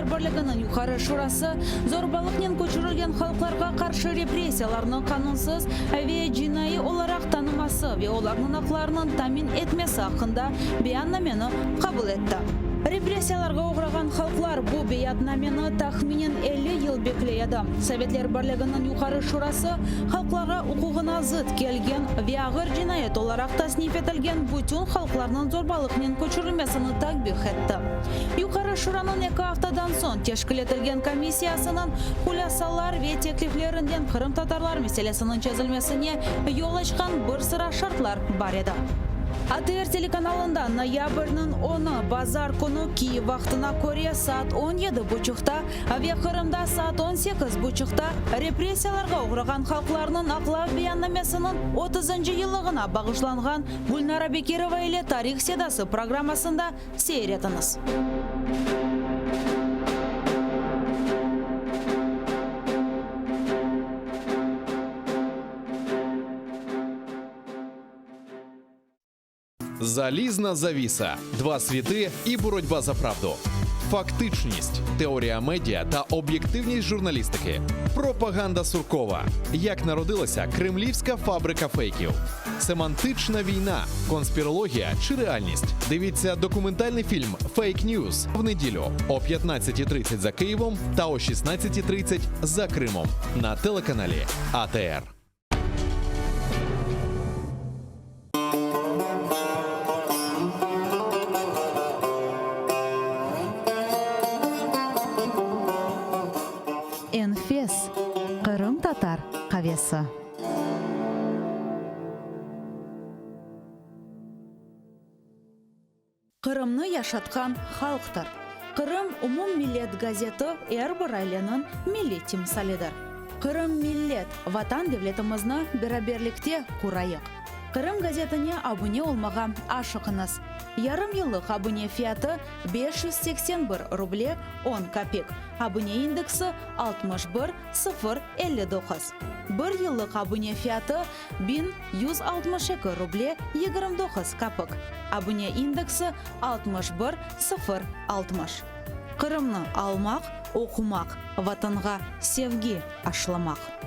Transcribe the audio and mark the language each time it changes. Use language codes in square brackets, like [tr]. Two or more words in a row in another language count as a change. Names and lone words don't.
[crh] Birliği'nin yukarı şurası zorbalıkla köçürülgen halklarga karşı represiyalarını kanunsuz ve cinayi olarak tanıması ve onların haklarının tamin etmesi hakkında beyannameni kabul etti. Repressiyalarga uğragan halklar bu beyannameni tahminen 50 yıl bekleydi. Sovetler Birliği'nin yukarı şurası halklara hukukuna zıt kelgen ve ağır cinayet olarak tasnif etilgen bütün halklarının zorbalıkla köçürülmesini takbih etti. Yukarı şuranın 2 haftadan son teşkil etilgen komissiyasının hulasalar ve tekliflerinden Kırım Tatarlar meselesinin çözülmesine yol açkan bir sıra şartlar var idi. ATR telekanalında noyabrının 10'u Bazar günü Kiyev vaktına göre saat 17:30'da ve Kırım'da saat 18:30'da repressiyalarga uğragan halklarının aklav beyannamesinin 30. yıllığına bağışlangan Gulnara Bekirova ile Tarih Sedası programmasında seyretiniz. [uk] Залізна завіса, два світи і боротьба за правду. Фактичність, теорія медіа та об'єктивність журналістики. Пропаганда Суркова. Як народилася кремлівська фабрика фейків. Семантична війна, конспірологія чи реальність. Дивіться документальний фільм «Фейк Ньюз» в неділю о 15:30 за Києвом та о 16:30 за Кримом на телеканалі АТР. [crh] Enfes, Kırım Tatar kahvesi. Kırım'ны yaşatkan halktır. Kırım Umum Millet gazeti her bir ailenin milli timsalidir. Kırım millet, vatan devletimizni beraberlikte kurayıq. Kırım gazetine abone olmağa aşıqınız. Yarım yıllık abone fiyatı 581 ruble 10 kopek. Abone indeksi 61059. Bir yıllık abone fiyatı 1162 ruble 29 kopek. Abone indeksi 61060. Kırım'ны almaq, okumaq, vatanға sevgi aşılamaq.